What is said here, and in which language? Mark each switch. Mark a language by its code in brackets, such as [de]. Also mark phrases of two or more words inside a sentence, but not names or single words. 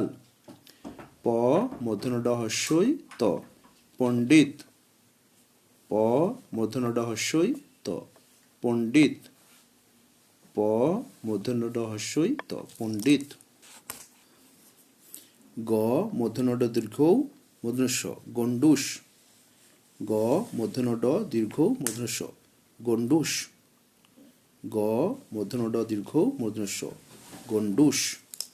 [bn] প মূর্ধন্য ড হস্যই ত পণ্ডিত। প মূর্ধন্য ড হস্যই ত পণ্ডিত। প মূর্ধন্য ড হস্যই ত পণ্ডিত। গ মূর্ধন্য ড দীর্ঘ মূর্ধন্য স গণ্ডূষ। গ মূর্ধন্য ড দীর্ঘ মূর্ধন্য স গণ্ডূষ। গ মূর্ধন্য ড দীর্ঘ মূর্ধন্য স গণ্ডূষ।